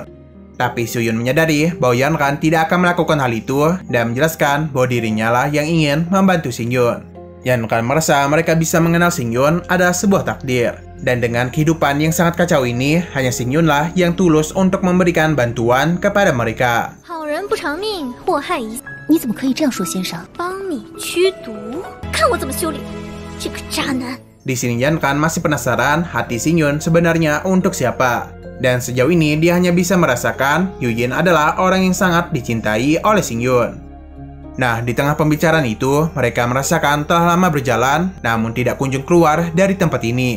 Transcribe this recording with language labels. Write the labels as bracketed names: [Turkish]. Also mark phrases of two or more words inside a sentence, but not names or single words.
[Indonesian] Tapi Suyun menyadari bahwa Yanran tidak akan melakukan hal itu dan menjelaskan bahwa dirinya lah yang ingin membantu Xingyuan. Yanran merasa mereka bisa mengenal Xingyuan adalah sebuah takdir. Dan dengan kehidupan yang sangat kacau ini, hanya Xingyuan lah yang tulus untuk memberikan bantuan kepada mereka. [Chinese] 你怎么可以这样说先生？帮你驱毒，看我怎么修理这个渣男！ [Indonesian] Di sini Yanran masih penasaran hati Xingyuan sebenarnya untuk siapa. Dan sejauh ini dia hanya bisa merasakan Yujin adalah orang yang sangat dicintai oleh Xingyuan. Nah, di tengah pembicaraan itu, mereka merasakan telah lama berjalan namun tidak kunjung keluar dari tempat ini.